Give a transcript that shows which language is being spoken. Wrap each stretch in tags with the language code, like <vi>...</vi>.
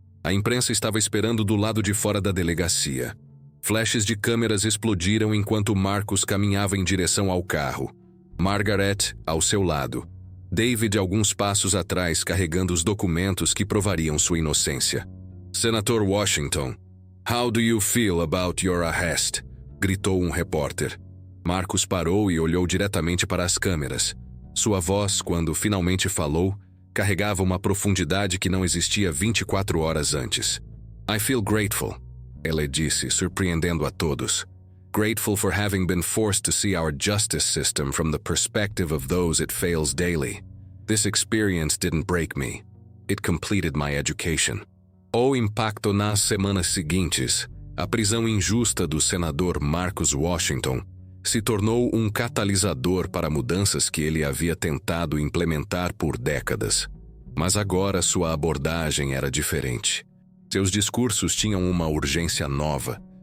<pt>A imprensa estava esperando do lado de fora da delegacia. Flashes de câmeras explodiram enquanto Marcus caminhava em direção ao carro. Margaret ao seu lado. David alguns passos atrás carregando os documentos que provariam sua inocência.</pt> <en>Senator Washington, how do you feel about your arrest?</en> <pt>Gritou um repórter. Marcus parou e olhou diretamente para as câmeras. Sua voz, quando finalmente falou, carregava uma profundidade que não existia 24 horas antes.</pt> <en>I feel grateful,</en> <pt>ele disse, surpreendendo a todos.</pt> <en>Grateful for having been forced to see our justice system from the perspective of those it fails daily. This experience didn't break me. It completed my education.</en> <pt>O impacto nas semanas seguintes, a prisão injusta do senador Marcus Washington se tornou um catalisador para mudanças que ele havia tentado implementar por décadas. Mas agora sua abordagem era diferente. Seus discursos tinham uma urgência nova.</pt>